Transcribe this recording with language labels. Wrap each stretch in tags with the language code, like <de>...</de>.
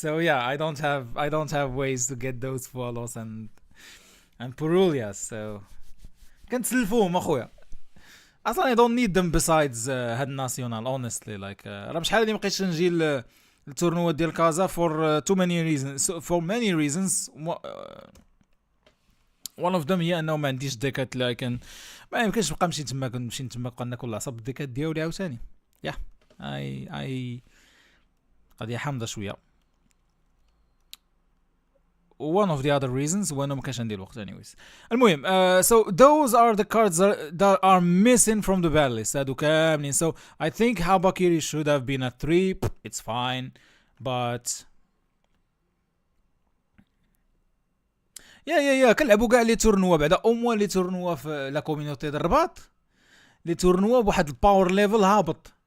<en>so yeah I don't have ways to get those follows and Purulias, so</en> <ar>كنتسلفوهم اخويا اصلا</ar> <en>I don't need them besides</en> <ar>هاد الناسيونال</ar> <en>honestly like</en> <ar>راه شحال هادي مبقيتش نجي التورنوا ديال كازا</ar> <en>for too many reasons. one of them</en> <ar>هي انه ما عنديش ديكات، لكن ما يمكنش نبقى نمشي تما نبقى ناكل العصب الديكات ديالي عاوتاني. يا اي قضيه حامضه شويه.</ar> <en>one of the other reasons</en> <ar>وانه ما كانش عندي الوقت</ar> <en>anyways. المهم so those are the cards that are missing from the banlist</en> <ar>هادو كاملين.</ar> <en>so I think Habakiri should have been a 3. it's fine but</en> <ar>يا كنلعبوا كاع لي تورنوا بعدا او موان لي تورنوا في لا كوميونيتي د الرباط، لي تورنوا بواحد الباور ليفل هابط.</ar>